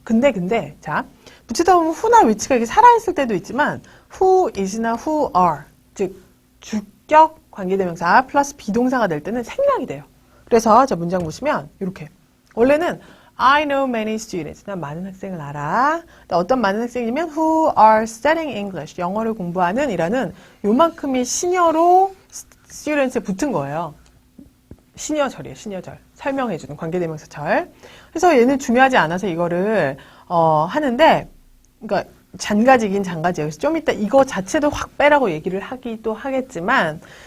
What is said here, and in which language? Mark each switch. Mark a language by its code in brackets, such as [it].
[ko] 근데 자 붙이다 보면 who나 which가 이렇게 살아있을 때도 있지만 who is나 who are 즉 주격 관계대명사 플러스 비동사가 될 때는 생략이 돼요. 그래서 저 문장 보시면 이렇게 원래는 [en] I know many students. [ko] 난 많은 학생을 알아. 어떤 많은 학생이면 [en] who are studying English. [ko] 영어를 공부하는 이라는 요만큼이 시녀로 students에 붙은 거예요. 시녀절이에요. 시녀절. 설명해주는 관계대명사절. 그래서 얘는 중요하지 않아서 이거를 하는데 그러니까 잔가지긴 잔가지예요. 그래서 좀 이따 이거 자체도 확 빼라고 얘기를 하기도 하겠지만